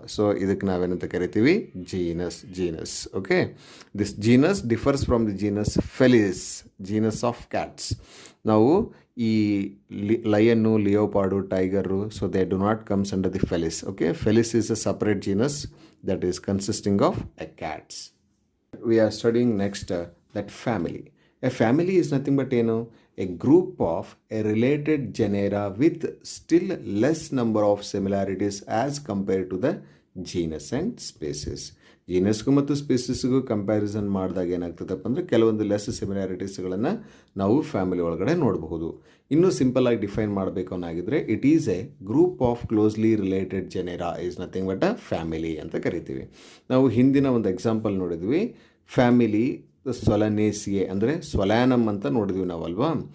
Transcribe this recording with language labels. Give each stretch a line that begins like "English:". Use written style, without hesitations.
Kannada: So ಇದಕ್ಕೆ ನಾವೇನಂತ ಕರಿತೀವಿ,
English: Genus. Okay, this genus differs from the genus Felis, genus of cats.
Kannada: ನಾವು ಈ ಲಯನ್ನು, ಲಿಯೋಪಾರ್ಡು, tiger,
English: So they do not comes under the Felis. Okay, Felis is a separate genus that is consisting of a cats. We are studying next that family. A family is nothing but a group of a related genera with still less number of similarities as compared to the genus and species.
Kannada: ಜೀನಸ್ಗೂ ಮತ್ತು ಸ್ಪೀಸೀಸ್ಗೂ comparison ಮಾಡಿದಾಗ ಏನಾಗ್ತದಪ್ಪ ಅಂದರೆ ಕೆಲವೊಂದು less ಸಿಮಿಲಾರಿಟೀಸ್ಗಳನ್ನು ನಾವು family ಒಳಗಡೆ ನೋಡಬಹುದು. ಇನ್ನೂ ಸಿಂಪಲ್ಲಾಗಿ define ಮಾಡಬೇಕು ಅನ್ನಾಗಿದ್ದರೆ,
English: it is a group of closely related genera is nothing but a family
Kannada: ಅಂತ ಕರಿತೀವಿ. ನಾವು ಹಿಂದಿನ ಒಂದು ಎಕ್ಸಾಂಪಲ್ ನೋಡಿದ್ವಿ, ಫ್ಯಾಮಿಲಿ ಸೊಲನೇಸಿಯೆ ಅಂದರೆ ಸೊಲ್ಯಾನಮ್ ಅಂತ ನೋಡಿದ್ವಿ ನಾವಲ್ವಾ.